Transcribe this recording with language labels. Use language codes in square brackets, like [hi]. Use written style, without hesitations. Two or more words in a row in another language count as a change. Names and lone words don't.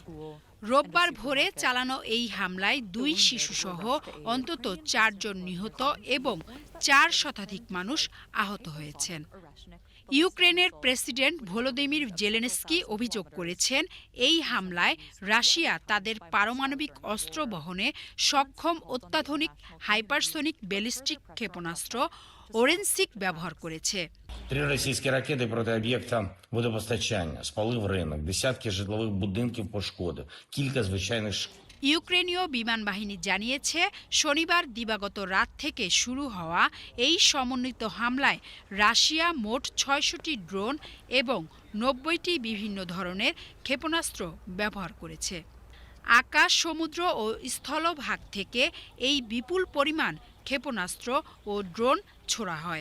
[bn] রোববার ভোরে চালানো এই হামলায় 2 শিশুসহ অন্তত 4 জন নিহত এবং 4 শতাধিক মানুষ আহত হয়েছেন। ইউক্রেনের প্রেসিডেন্ট ভলোদিমির জেলেনস্কি অভিযোগ করেছেন, এই হামলায় রাশিয়া তাদের পারমাণবিক অস্ত্র বহনে সক্ষম অত্যাধুনিক হাইপারসোনিক ব্যালিস্টিক ক্ষেপণাস্ত্র ওরেনসিক ব্যবহার করেছে। [uk] 3 російські ракети проти об'єкта водопостачання, спалив ринок, десятки житлових будинків пошкодив, кілька звичайних [bn] ইউক্রেনীয় বিমান বাহিনী জানিয়েছে, শনিবার দিবাগত রাত থেকে শুরু হওয়া এই সমন্বিত হামলায় রাশিয়া মোট ৬০০টি ড্রোন এবং ৯০টি বিভিন্ন ধরনের ক্ষেপণাস্ত্র ব্যবহার করেছে। আকাশ, সমুদ্র ও স্থলভাগ থেকে এই বিপুল পরিমাণ ক্ষেপণাস্ত্র ও ড্রোন ছোড়া হয়।